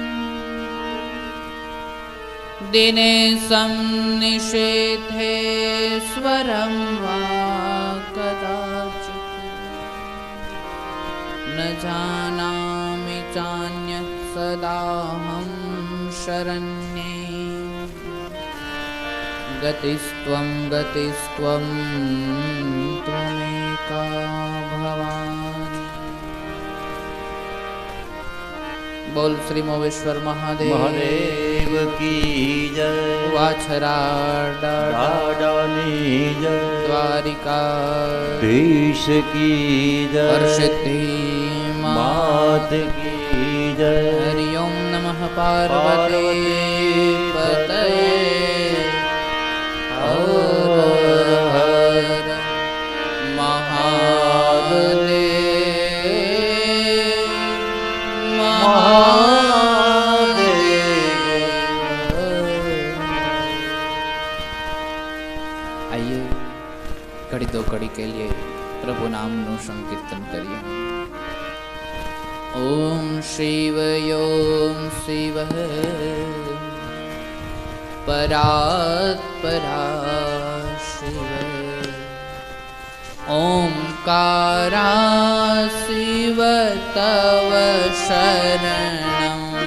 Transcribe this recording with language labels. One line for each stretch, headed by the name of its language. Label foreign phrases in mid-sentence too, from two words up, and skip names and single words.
Sanskrit: दिनेशं निषेधेश्वरं वा कदाचित् न जानामि चान्यत् सदाहं शरण्ये गतिस्त्वं त्वमेका भवानि।
Hindi: बोल श्री मोवेश्वर महादेव की जय। वाछराडानी जय। द्वारिका देश की जय। हर्षिद्धि मात की जय।
Sanskrit: हरि ओम नमः पार्वती पतये
Hindi: हर हर महादेव आइए घड़ी दो घड़ी के लिए प्रभु नाम नु संकीर्तन करिए।
Sanskrit: ओम शिव परात्परा शिव ओंकारा शिव तव शरणम्।